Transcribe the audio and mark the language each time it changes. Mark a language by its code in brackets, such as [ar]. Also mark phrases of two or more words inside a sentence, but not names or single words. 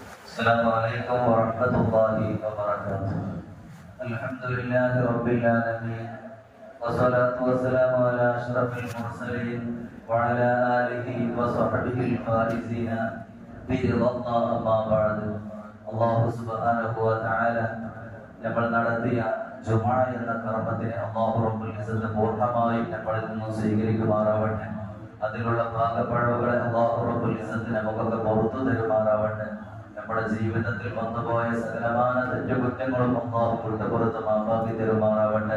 [ar] السلام عليكم ورحمة الله وبركاته. الحمد لله رب العالمين. والصلاة والسلام على أشرف المرسلين وعلى آله وصحبه الفائزين بالرضا أما بعد. الله سبحانه وتعالى [ml] നമ്മൾ നടത്തിയ ജുമുഅ എന്ന കർമ്മത്തിനെ [ar] الله رب العزة [ml] പൂർണ്ണമായും നമ്മളിൽ നിന്ന് സ്വീകരിക്കുമാറാവട്ടെ. അതിലുള്ള ഭാഗപ്പഴവുകളെ [ar] الله رب العزة [ml] നമുക്കൊക്കെ പുറത്തു തരുമാറാവട്ടെ. നമ്മുടെ ജീവിതത്തിൽ വന്നുപോയ സകലമായ തെറ്റുകുറ്റങ്ങളും അല്ലാഹു പുറത്ത് മാപ്പാക്കി തരുമാറാവട്ടെ.